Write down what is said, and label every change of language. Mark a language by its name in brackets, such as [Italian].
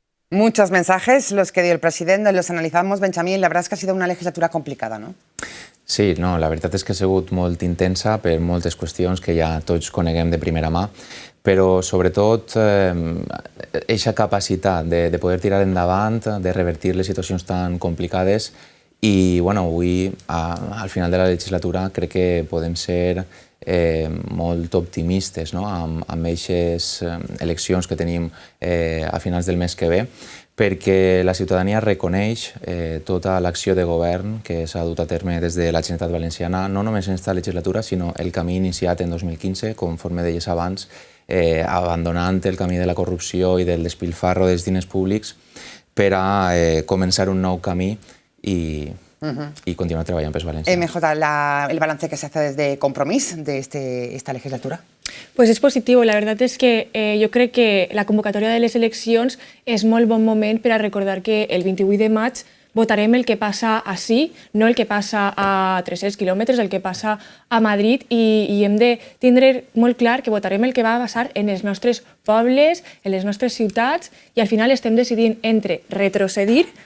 [Spanish] Muchos mensajes los que dio el presidente, los analizamos, Benjamí, la verdad es que ha sido una legislatura complicada, ¿no? [Catalan] Sí, no, la veritat és que ha sigut molt intensa per moltes qüestions que ja tots coneguem de primera mà, però sobretot aquesta capacitat de poder tirar endavant, de revertir les situacions tan complicades I bueno, avui, al final de la legislatura, crec que podem ser molt optimistes, no? amb aquestes eleccions que tenim a finals del mes que ve, perquè la ciutadania reconeix tota l'acció de govern que s'ha dut a terme des de la Generalitat Valenciana, no només en aquesta legislatura, sinó el camí iniciat en 2015, conforme deies abans, abandonant el camí de la corrupció i del despilfarro dels diners públics per a començar un nou camí [Spanish] y continuar trabajando en Valencia. MJ, el balance que se hace desde Compromís de esta legislatura. [Catalan] Pues és positiu. La veritat és que jo crec que la convocatòria de les eleccions és molt bon moment per a recordar que el 28 de maig votarem el que passa ací, no el que passa a 300 quilòmetres, el que passa a Madrid, i hem de tindre molt clar que votarem el que va passar en els nostres pobles, en les nostres ciutats, i al final estem decidint entre retrocedir